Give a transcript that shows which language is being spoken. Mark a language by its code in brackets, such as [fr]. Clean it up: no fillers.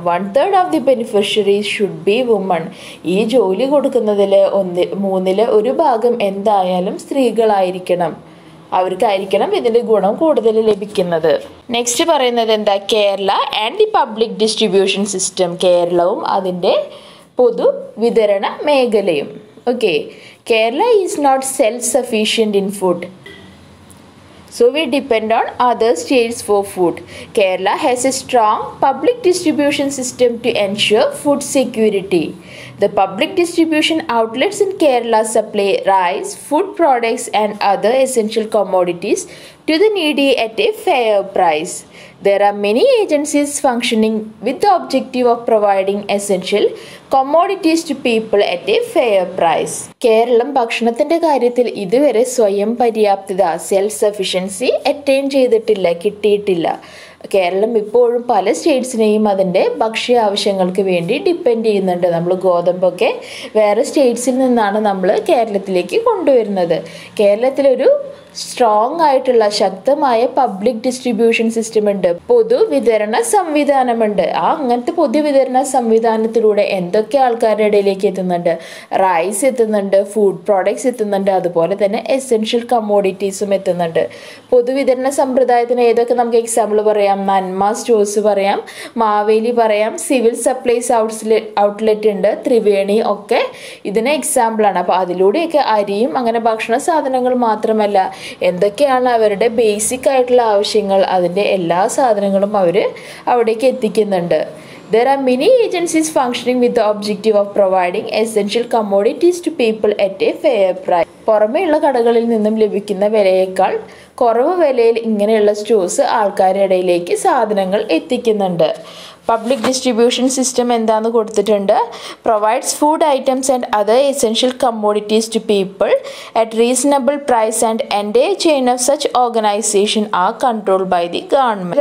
[en] 1/3 of the beneficiaries should be woman. [ml] ഈ ജോലി കൊടുക്കുന്നതിൽ 1/3 ഭാഗം എന്തായാലും സ്ത്രീകളായിരിക്കണം. അവർക്കായിരിക്കണം ഇതിൻ്റെ ഗുണം കൂടുതൽ ലഭിക്കുന്നത്. നെക്സ്റ്റ് പറയുന്നത് എന്താ? [en] Kerala and the public distribution system. [ml] കേരളവും അതിൻ്റെ പൊതുവിതരണ മേഖലയും. [en] Okay, Kerala is not self-sufficient in food. So we depend on other states for food. Kerala has a strong public distribution system to ensure food security. The public distribution outlets in Kerala supply rice, food products and other essential commodities to the needy at a fair price. There are many agencies functioning with the objective of providing essential commodities to people at a fair price. [ml] Keralam ഭക്ഷണത്തിൻ്റെ കാര്യത്തിൽ ഇതുവരെ സ്വയം പര്യാപ്തത self sufficiency attain കിട്ടിയിട്ടില്ല. കേരളം ഇപ്പോഴും പല സ്റ്റേറ്റ്സിനെയും അതിൻ്റെ ഭക്ഷ്യ ആവശ്യങ്ങൾക്ക് വേണ്ടി ഡിപ്പെൻഡ് ചെയ്യുന്നുണ്ട്. നമ്മൾ ഗോതമ്പൊക്കെ വേറെ സ്റ്റേറ്റ്സിൽ നിന്നാണ് നമ്മൾ കേരളത്തിലേക്ക് കൊണ്ടുവരുന്നത്. കേരളത്തിലൊരു സ്ട്രോങ് ആയിട്ടുള്ള ശക്തമായ പബ്ലിക് ഡിസ്ട്രിബ്യൂഷൻ സിസ്റ്റം ഉണ്ട്, പൊതുവിതരണ സംവിധാനമുണ്ട്. അങ്ങനത്തെ പൊതുവിതരണ സംവിധാനത്തിലൂടെ എന്തൊക്കെ ആൾക്കാരുടെ ഇടയിലേക്ക് എത്തുന്നുണ്ട്? റൈസ് എത്തുന്നുണ്ട്, ഫുഡ് പ്രോഡക്ട്സ് എത്തുന്നുണ്ട്, അതുപോലെ തന്നെ എസെൻഷ്യൽ കമ്മോഡിറ്റീസും എത്തുന്നുണ്ട്. പൊതുവിതരണ സമ്പ്രദായത്തിന് ഏതൊക്കെ നമുക്ക് എക്സാമ്പിൾ പറയാം? നന്മ സ്റ്റോഴ്സ് പറയാം, മാവേലി പറയാം, സിവിൽ സപ്ലൈസ് ഔട്ട്ലെറ്റ് ഉണ്ട്, ത്രിവേണി ഒക്കെ ഇതിന് എക്സാമ്പിളാണ്. അപ്പോൾ അതിലൂടെയൊക്കെ അരിയും അങ്ങനെ ഭക്ഷണ സാധനങ്ങൾ മാത്രമല്ല, എന്തൊക്കെയാണ് അവരുടെ ബേസിക് ആയിട്ടുള്ള ആവശ്യങ്ങൾ, അതിൻ്റെ എല്ലാ സാധനങ്ങളും അവർ അവിടേക്ക് എത്തിക്കുന്നുണ്ട്. [en] There are many agencies functioning with the objective of providing essential commodities to people at a fair price. [ml] പുറമെയുള്ള കടകളിൽ നിന്നും ലഭിക്കുന്ന വിലയേക്കാൾ കുറവ് വിലയിൽ ഇങ്ങനെയുള്ള സ്റ്റോഴ്സ് ആൾക്കാരുടെ ഇടയിലേക്ക് സാധനങ്ങൾ എത്തിക്കുന്നുണ്ട്. [en] public distribution system [ml] എന്താണെന്ന് കൊടുത്തിട്ടുണ്ട്. [en] Provides food items and other essential commodities to people at reasonable price and entire chain of such organization are control by the government.